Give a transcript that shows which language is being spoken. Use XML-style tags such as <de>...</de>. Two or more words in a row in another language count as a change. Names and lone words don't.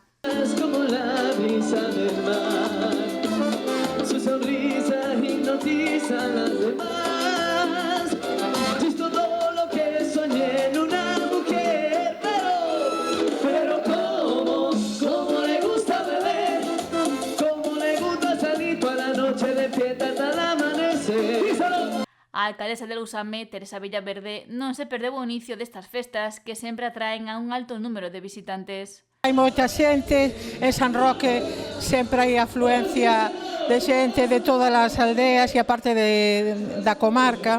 <es>Es como la brisa del mar, su sonrisa hipnotiza a las demás. Es todo lo que soñé en una mujer, pero cómo le gusta beber, cómo le gusta salir toda la noche de fiesta hasta el amanecer.</es> <gl>A alcaldesa de Lousame, Teresa Villaverde, non se perdeu o inicio destas festas que sempre atraen a un alto número de visitantes. Hai moita xente, en San Roque sempre hai afluencia de xente de todas as aldeas e a parte da comarca.</gl>